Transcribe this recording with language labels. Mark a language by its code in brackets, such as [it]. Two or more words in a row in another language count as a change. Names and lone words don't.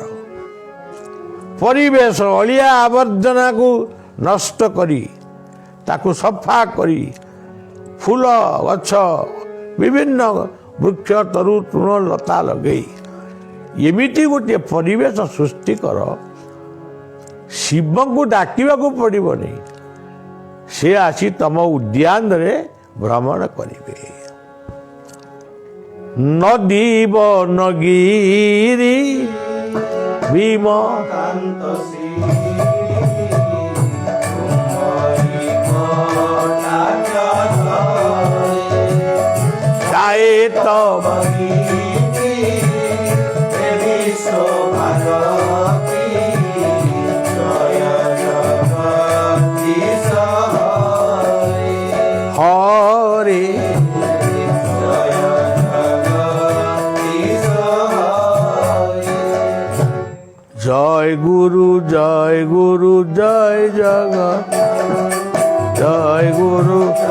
[or] ପରିବେଶ ଅଳିଆ ଆବର୍ଜନାକୁ ନଷ୍ଟ କରି ତାକୁ ସଫା କରି ଫୁଲ ଗଛ ବିଭିନ୍ନ ବୃକ୍ଷ ତରୁ ତୃଣ ଲତା ଲଗେଇ ଏମିତି ଗୋଟିଏ ପରିବେଶ ସୃଷ୍ଟି କର, ଶିବଙ୍କୁ ଡାକିବାକୁ ପଡ଼ିବନି, ସେ ଆସି ତମ ଉଦ୍ୟାନରେ ଭ୍ରମଣ କରିବେ। ନଦୀ ବନଗିରି ଭୀମ କାନ୍ତ ଶ୍ରୀ [bn] গায়ে তব হরে জয় গুরু জয় গুরু জয় জগৎ জয় গুরু